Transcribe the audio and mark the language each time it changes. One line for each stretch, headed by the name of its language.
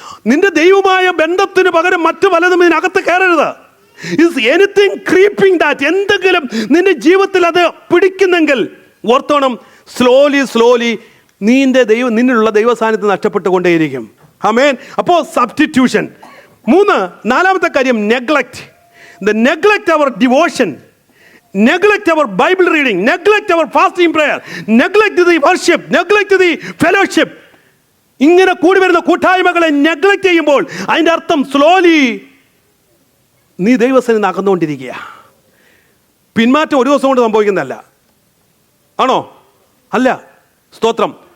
Malayalam: നിന്റെ ദൈവമായ ബന്ധത്തിന് പകരം മറ്റു പലതും ഇതിനകത്ത് കയറരുത്.
English: is anything creeping that,
Malayalam: എന്തെങ്കിലും നിന്റെ ജീവിതത്തിൽ അത് പിടിക്കുന്നെങ്കിൽ ഓർത്തോണം, സ്ലോലി നിന്നുള്ള ദൈവ സാന്നിധ്യം നഷ്ടപ്പെട്ടുകൊണ്ടേയിരിക്കും. ആമേൻ. അപ്പോൾ സബ്സ്റ്റിറ്റ്യൂഷൻ. 3, 4-ാമത്തെ കാര്യം, neglect.
English: The neglect our devotion, neglect our Bible reading, neglect our fasting prayer, neglect the worship, neglect the fellowship.
Malayalam: ഇങ്ങനെ കൂടി വരുന്ന കൂട്ടായ്മകളെ നെഗ്ലക്റ്റ് ചെയ്യുമ്പോൾ അതിൻ്റെ അർത്ഥം സ്ലോലി നീ ദൈവസന്നിധിയിൽ അകന്നുകൊണ്ടിരിക്കുക. പിന്മാറ്റം ഒരു ദിവസം കൊണ്ട് സംഭവിക്കുന്നതല്ല, ആണോ? അല്ല. സ്തോത്രം.